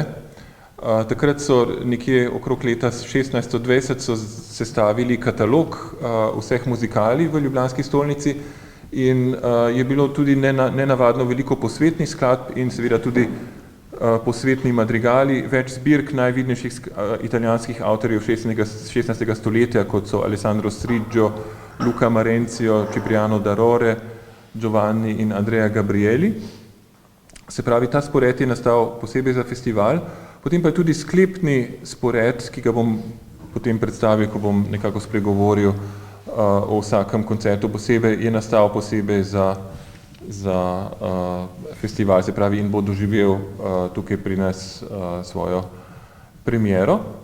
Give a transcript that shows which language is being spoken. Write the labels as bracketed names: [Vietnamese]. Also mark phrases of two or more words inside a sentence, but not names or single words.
[Slovenian] Takrat so nekje okrog leta 1620 so sestavili katalog vseh muzikali v ljubljanski stolnici in je bilo tudi nenavadno veliko posvetnih skladb in seveda tudi posvetni madrigali, več zbirk najvidnejših italijanskih avtorjev 16. stoletja, kot so Alessandro Striggio, Luca Marenzio, Cipriano d'Arore, Giovanni in Andrea Gabrieli. Se pravi, ta spored je nastal posebej za festival, potem pa je tudi sklepni spored, ki ga bom potem predstavil, ko bom nekako spregovoril o vsakem koncertu posebej, je nastal posebej za festival, se pravi, in bo doživel tukaj pri nas svojo premiero.